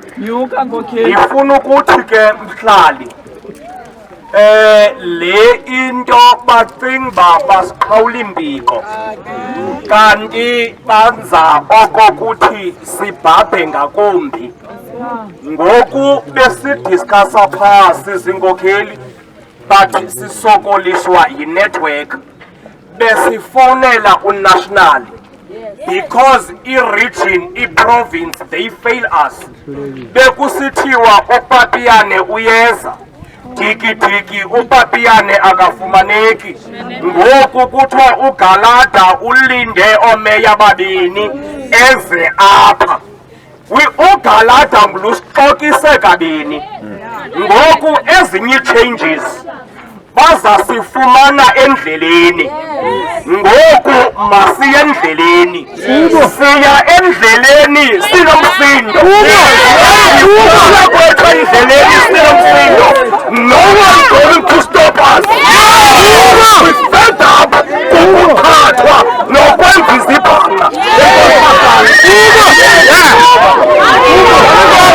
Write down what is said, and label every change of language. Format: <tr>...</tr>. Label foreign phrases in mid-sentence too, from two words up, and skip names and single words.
<xh>Ngifuna ukuthi ke mhlali le into bacinga basiqhawula imbiko kanti banza okokuthi sibhabhe ngakumbi. Ngoku besidiscussa phasi zinkokheli bathi sisokolishwa yi-network besifonela unational because i-region i-province</xh> <en>they fail us.</en> <xh>Bekusithiwa uPapiyane uyeza diki uPapiyane akafumaneki. Ngoku kuthiwa uGalada ulinde omeya babini eze apha. uGalada nglusixokise kabini. Ngoku ezinye changes bazasifumana endleleni. Ngoku masiye endleleni. Siya endleleni sinomsindo. Kwethu endleleni sinomsindo.</xh> <en>No one going to stop us. We fed up</en> <xh>ukuphathwa nokwenza izibhanga.</xh>